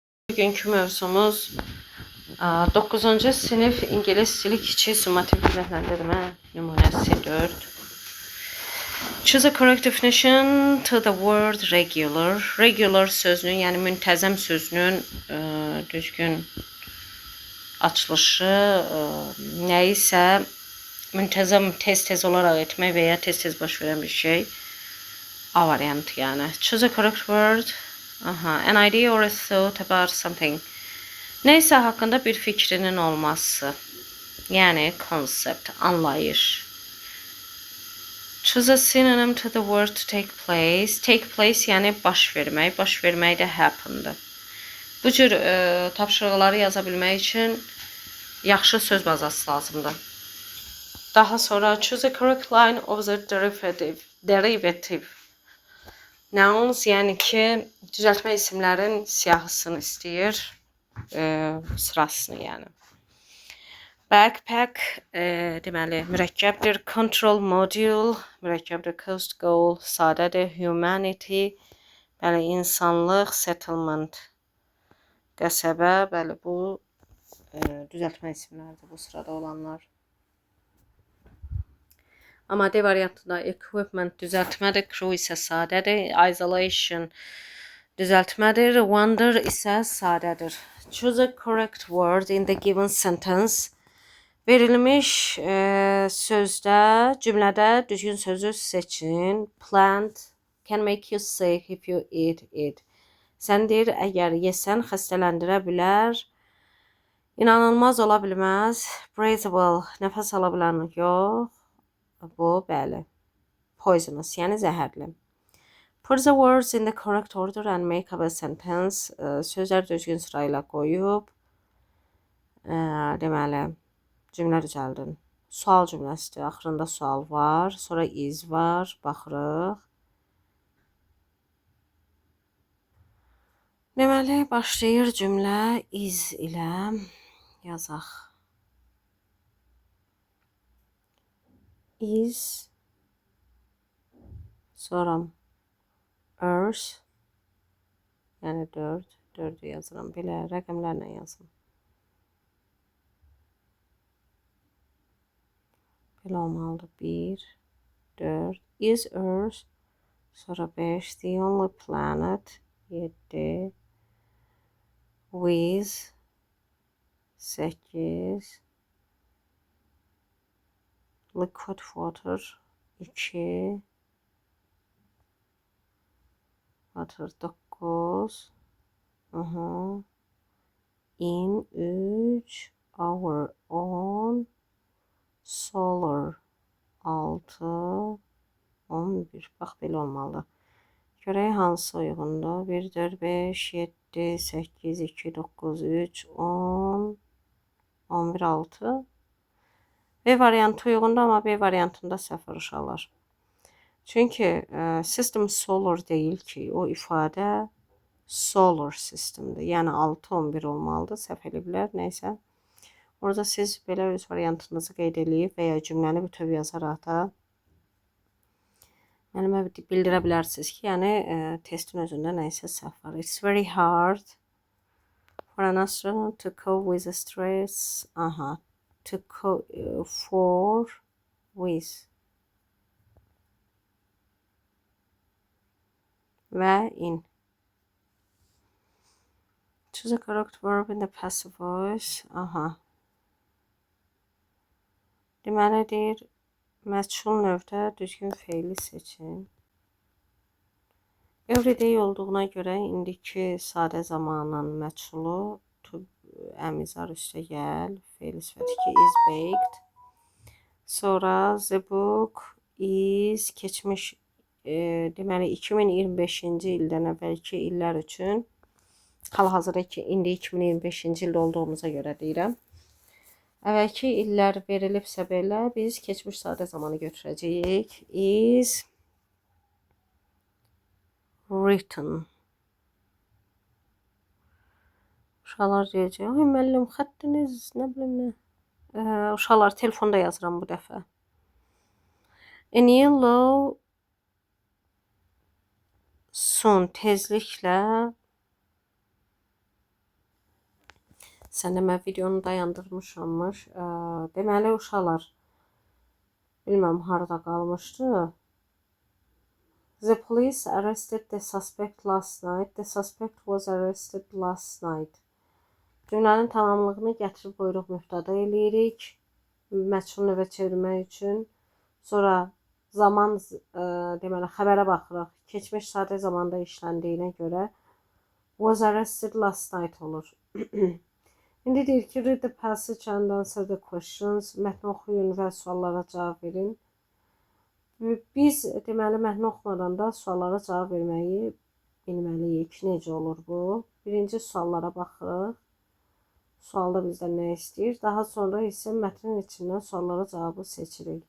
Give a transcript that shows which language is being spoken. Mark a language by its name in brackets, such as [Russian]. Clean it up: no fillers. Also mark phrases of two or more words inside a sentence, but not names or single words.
[Azerbaijani] Bugünkü mövzumuz 9-cu sinif ingilis dili kiçik summativ cümlələndirmə nümunəsi 4. [English] Choose a correct definition to the word regular. [Azerbaijani] Regular sözünün, yəni müntəzəm sözünün düzgün açılışı nə isə müntəzəm tez-tez olaraq etmək və ya tez-tez baş verən bir şey. A variantı yəni. [English] Choose a correct word. An idea or a thought about something. [Azerbaijani] Neysə haqqında bir fikrinin olması. Yəni concept, anlayış. [English] Choose a synonym to the word to take place. Take place [Azerbaijani] yəni baş vermək. Baş vermək də happen'dır. Bu cür tapşırıqları yaza bilmək üçün yaxşı söz bazası lazımdır. Daha sonra [English] choose a correct line of the derivative. [Azerbaijani] Nouns yəni ki, düzəltmə isimlərin siyahısını istəyir, sırasını yəni. Backpack deməli mürəkkəbdir. [English] Control module mürəkkəbdir. Coast goal sadədir. [Azerbaijani] Humanity bəli insanlıq. Settlement qəsəbə bəli bu düzəltmə isimlərdir bu sırada olanlar. Amma D variantında equipment düzəltmədir, crew isə sadədir, isolation düzəltmədir, wonder isə sadədir. [English] Choose a correct word in the given sentence. [Azerbaijani] Verilmiş sözdə, cümlədə düzgün sözü seçin. [English] Plant can make you sick if you eat it. [Azerbaijani] Sən deyir, əgər yesən xəstələndirə bilər. İnanılmaz ola bilməz. Breathable, nəfəs ala bilən yox. Bu, bəli. Poisonous, yəni zəhərli. [English] Put the words in the correct order and make up a sentence. [Azerbaijani] Sözlər düzgün sırayla qoyub. Deməli, cümlə düzəldin. Sual cümləsidir. Axırında sual var. Sonra is var. Baxırıq. Deməli, başlayır cümlə is ilə. Yazaq. Is sonra earth yəni 4'ü yazıram belə rəqəmlərlə yazım. Belə olmalıdır [English] 1 4 is earth [Azerbaijani] sonra [English] 5 the only planet 7 with 8 liquid water 2 water 9 in 3 hour 10 solar 6 11 [Azerbaijani] bax belə olmalı. Görək hansı uyğundur? 1 4 5 7 8 2 9 3 10 11 6 B variantı uyğundur, amma B variantında səhv var uşaqlar. Çünki [English] system solar [Azerbaijani] deyil ki, o ifadə [English] solar systemdir. [Azerbaijani] Yəni 6 11 olmalıdır, səhv eləyiblər, nəysə. Orada siz belə öz variantınızı qeyd edib və ya cümləni bütöv yazaraq da mənimə bildirə bilərsiniz ki, yəni testin özündə nəysə səhv var. [English] It's very hard for an astronaut to cope with the stress. To cope for with və in. Choose a correct verb in the passive voice. [Azerbaijani] Deməli deyir, məchul növdə düzgün feili seçin. Everyday olduğuna görə indiki sadə zamanın məchulu əmizar üstə gəl. Feil sifəti ki [English] is baked. [Azerbaijani] Sonra [English] the book is [Azerbaijani] keçmiş deməli 2025-ci ildən əvvəlki illər üçün hal-hazırda ki indi 2025-ci ildə olduğumuza görə deyirəm. Əvvəlki illər verilibsə belə biz keçmiş sadə zamanı götürəcəyik. [English] Is written. [Azerbaijani] Uşaqlar deyəcək, ay müəllim xəttiniz nə bilim nə. Uşaqlar telefonda yazıram bu dəfə. [English] In yellow soon [Azerbaijani] tezliklə Sən demə videonu dayandırmışammış. Deməli uşaqlar, bilməm harada qalmışdı. [English] The police arrested the suspect last night. The suspect was arrested last night. [Azerbaijani] Cümlənin tamamlığını gətirib buyruq mübtəda eləyirik. Məchul növə çevirmək üçün. Sonra zaman deməli xəbərə baxırıq. Keçmiş sadə zamanda işləndiyinə görə [English] was arrested last night [Azerbaijani] olur. İndi deyir ki, [English] read the passage and answer the questions. [Azerbaijani] Mətni oxuyun və suallara cavab verin. Biz deməli mətni oxumadan da suallara cavab verməyi bilməliyik. Necə olur bu? Birinci suallara baxırıq. Sualda bizdən nə istəyir? Daha sonra isə mətnin içindən suallara cavabı seçirik.